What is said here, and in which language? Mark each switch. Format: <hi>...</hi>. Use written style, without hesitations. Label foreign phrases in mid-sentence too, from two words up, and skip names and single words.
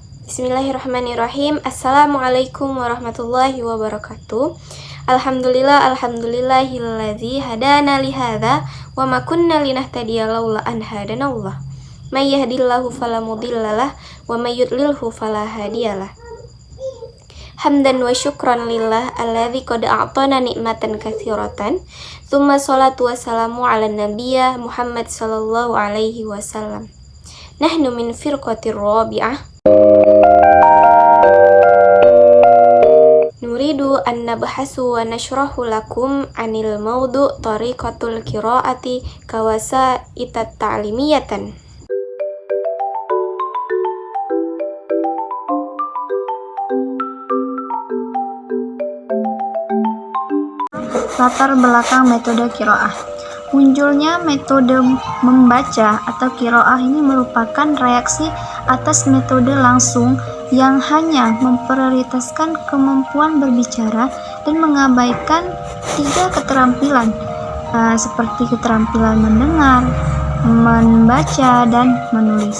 <ar>بسم الله الرحمن الرحيم. السلام عليكم ورحمة الله وبركاته. الحمد لله الذي هدانا لهذا وما كنا لنهتدي لولا أن هدانا الله. من يهده الله فلا مضل له ومن يضلله فلا هادي له. حمداً وشكراً لله الذي قد أعطانا نعمة كثيرة. ثم الصلاة والسلام على النبي محمد صلى الله عليه وسلم. نحن من الفرقة الرابعة. نريد أن نبحث ونشرح لكم عن الموضوع طريقة القراءة كوسيلة تعليمية.</ar> <id>Latar belakang metode qiraah. Munculnya metode membaca atau qiraah ini merupakan reaksi atas metode langsung yang hanya memprioritaskan kemampuan berbicara dan mengabaikan 3 keterampilan seperti keterampilan mendengar, membaca, dan menulis.</id>